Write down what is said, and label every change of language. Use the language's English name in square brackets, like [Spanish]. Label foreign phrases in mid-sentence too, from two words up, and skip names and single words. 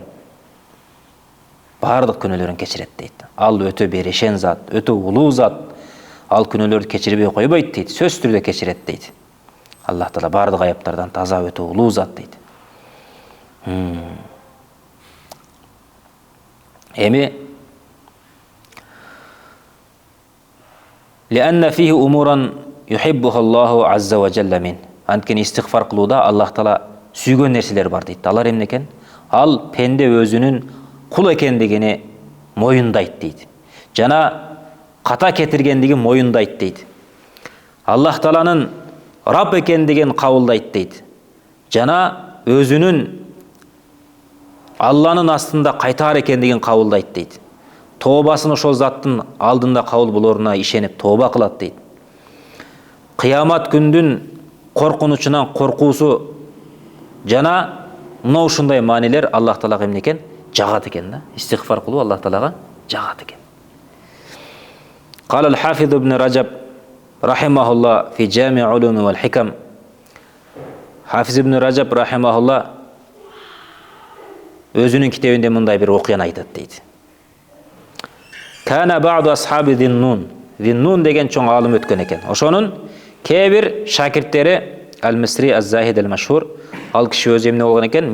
[Kyrgyz] Бардык күнөөлөрүн кечирет дейт. Ал өтө берешен зат, өтө улуу зат. Ал күнөөлөрдү кечирбей койбойт дейт, сөзсүз түрдө кечирет дейт. Аллах Таала бардык аяптардан таза, өтө улуу зат дейт. [Arabic] Эми لأن فيه أمورا يحبها الله عز وجل من. [Kyrgyz] Анткени истигфар кылууда Аллах Таала сүйгөн нерселер бар дейт. Алар эмне экен? Ал пенде өзүнүн кул экендигини моюндайт дейт. Жана ката кетиргендигин моюндайт дейт. Аллах Тааланын Раб экендигин кабылдайт дейт. Жана өзүнүн Алланын астында кайтаар экендигин кабылдайт дейт. Тообасын ошол заттын алдында кабыл болоруна ишенип тооба кылат дейт. Кыямат күндүн коркунучунан коркуусу жана мына ушундай маанилер Аллах Таалага эмне экен? Жагат экен да. Истигфар кылуу Аллах Таалага жагат экен. [Arabic] قال الحافظ ابن رجب رحمه الله في جامع علوم والحكم. [Kyrgyz] Хафиз ибн Ражаб рахимахулла өзүнүн китебинде мындай бир окуяны айтат дейт. [Arabic] كان بعض أصحاب [Kyrgyz] Зиннун. Зиннун деген чоң алым өткөн экен. Ошонун кээ бир шакирттери Ал-Мисри [Arabic] الزاهد المشهور, [Kyrgyz] ал киши өзү эмне болгон экен?